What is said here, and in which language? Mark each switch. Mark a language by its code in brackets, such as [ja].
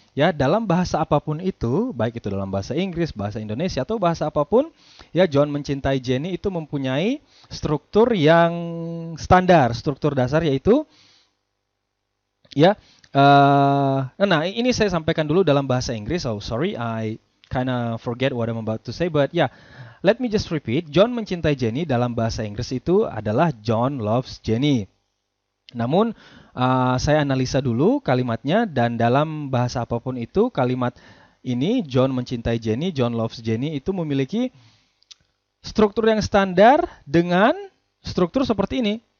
[id] Ya, dalam bahasa apapun itu, baik itu dalam bahasa Inggris, bahasa Indonesia atau bahasa apapun, ya, John Mencintai Jenny itu mempunyai struktur yang standar, struktur dasar yaitu ya. Nah, ini saya sampaikan dulu dalam bahasa Inggris. [en] Oh, sorry, I kinda forget what I'm about to say, but yeah, let me just repeat. [id] John Mencintai Jenny dalam bahasa Inggris itu adalah [en] John loves Jenny. [id] Namun, saya analisa dulu kalimatnya, dan dalam bahasa apapun itu, kalimat ini, John Mencintai Jenny, [en] John loves Jenny, [id] itu memiliki struktur yang standar dengan struktur seperti ini.